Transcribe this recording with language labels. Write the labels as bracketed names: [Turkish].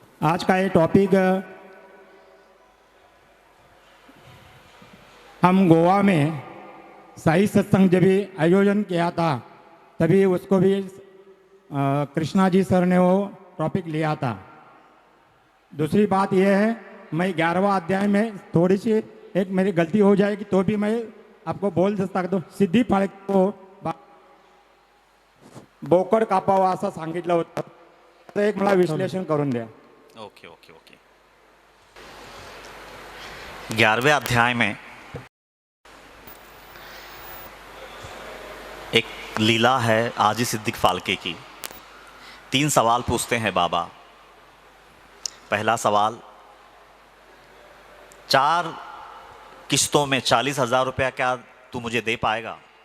[Hindi] आज का ये टॉपिक, हम गोवा में साई सत्संग जब भी आयोजन किया था तभी उसको भी कृष्णा जी सर ने वो टॉपिक लिया था। दूसरी बात यह है, मैं 11वां अध्याय में थोड़ी सी एक मेरी गलती हो जाएगी तो भी मैं आपको बोल सकता हूँ। [Marathi] सिद्धी फाळके को बोकड कापावा असं सांगितलं होतं, तर एक मला विश्लेषण करून द्या। [English] Okay okay okay. [Hindi] 11वें अध्याय में एक लीला है आजी सिद्दीक फाल्के की। 3 सवाल पूछते हैं बाबा। पहला सवाल, 4 किस्तों में 40,000 रुपया क्या तू मुझे दे पाएगा?